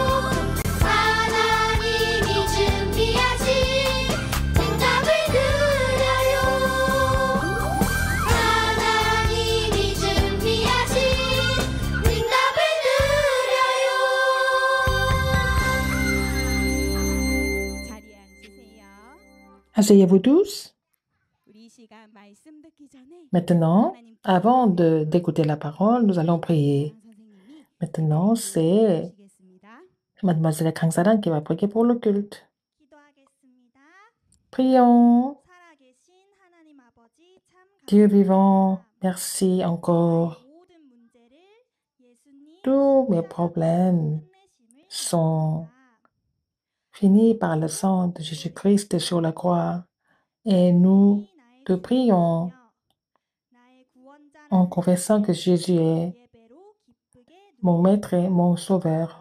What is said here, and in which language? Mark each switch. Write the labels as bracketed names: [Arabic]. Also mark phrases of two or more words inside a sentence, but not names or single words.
[Korean] 하나님이 준비하신 응답을 드려요. 하나님이 준비하신 응답을 드려요. 자리에 앉으세요. [French] Asseyez-vous tous. [Korean] 우리 이 시간 말씀 듣기 전에 [French] Maintenant, avant d'écouter la parole, nous allons prier. [Korean] 선생님이 [French] Maintenant, c'est [Korean] 기도하겠습니다. [French] Mademoiselle Kangsaran qui va prier pour le culte. [Korean] 기도하겠습니다. [French] Prions. [Korean] 살아계신 하나님 아버지 참 [French] Dieu vivant, [Korean] 감사합니다. [French] merci encore. [Korean] 모든 문제를 예수님 [French] Tous mes problèmes [Korean] 끝내심을 [French] sont [Korean] 기도합니다. [French] finis par le sang de Jésus-Christ sur la croix. Et nous te prions en confessant que Jésus est mon maître et mon sauveur.